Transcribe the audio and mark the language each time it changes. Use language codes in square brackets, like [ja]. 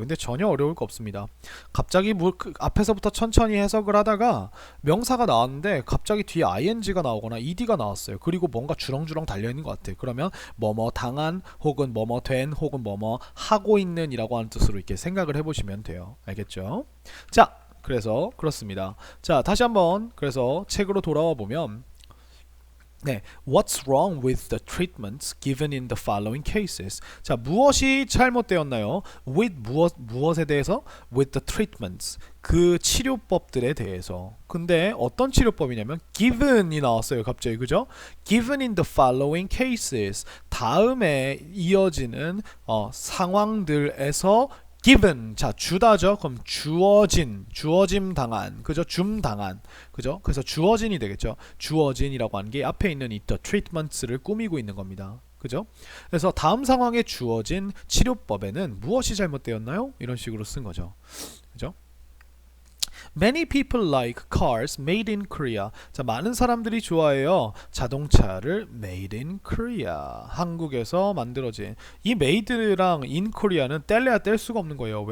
[ko] 근데 전혀 어려울 거 없습니다. 갑자기 앞에서부터 천천히 해석을 하다가 명사가 나왔는데 갑자기 뒤에 ing가 나오거나 ed가 나왔어요. 그리고 뭔가 주렁주렁 달려있는 것 같아요. 그러면 뭐뭐 당한 혹은 뭐뭐 된 혹은 뭐뭐 하고 있는 이라고 하는 뜻으로 이렇게 생각을 해보시면 돼요. 알겠죠? 자, 그래서 그렇습니다. 자, 다시 한번 그래서 책으로 돌아와 보면 [en] What's wrong with the treatments given in the following cases? [ko] 자, 무엇이 잘못되었나요? With 무엇에 대해서? [en] With the treatments. [ko] 그 치료법들에 대해서. 근데 어떤 치료법이냐면 given이 나왔어요. 갑자기 그죠? [en] Given in the following cases. [ko] 다음에 이어지는 상황들에서 given 자 주다죠. 그럼 주어짐 당한 그죠? 줌 당한 그죠? 그래서 주어진이 되겠죠. 주어진이라고 하는 게 앞에 있는 이 the treatments를 꾸미고 있는 겁니다. 그죠? 그래서 다음 상황에 주어진 치료법에는 무엇이 잘못되었나요? 이런 식으로 쓴 거죠. 그죠? [en] Many people like cars made in Korea. [ko] 자, 많은 사람들이 좋아해요. 자동차를 [en] made in Korea. [ko] 한국에서 만들어진. 이 made랑 in Korea는 뗄래야 뗄 수가 없는 거예요.